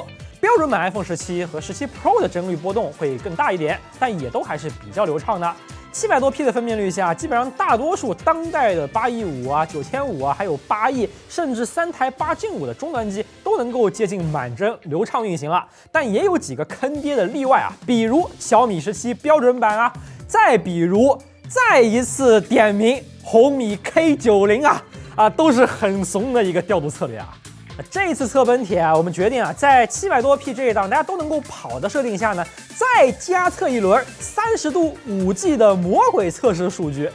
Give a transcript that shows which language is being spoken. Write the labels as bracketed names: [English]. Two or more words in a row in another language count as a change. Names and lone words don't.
[Chinese] 標準版 iPhone 17和17 Pro 的幀率波動會更大一點，但也都還是比較流暢的。 700多 P 的分辨率下，基本上大多数当代的815啊、9500啊，还有8E，甚至3台8Gen5的终端机都能夠接近满帧流畅運行了。但也有幾個坑爹的例外啊，比如小米17標準版啊，再比如再一次點名紅米 K90啊，都是很慫的一個調度策略啊。這一次測本帖啊，我們決定啊，在700多 P 這一檔大家都能夠跑的設定下呢，再加測一輪30度5G 的魔鬼測試數據。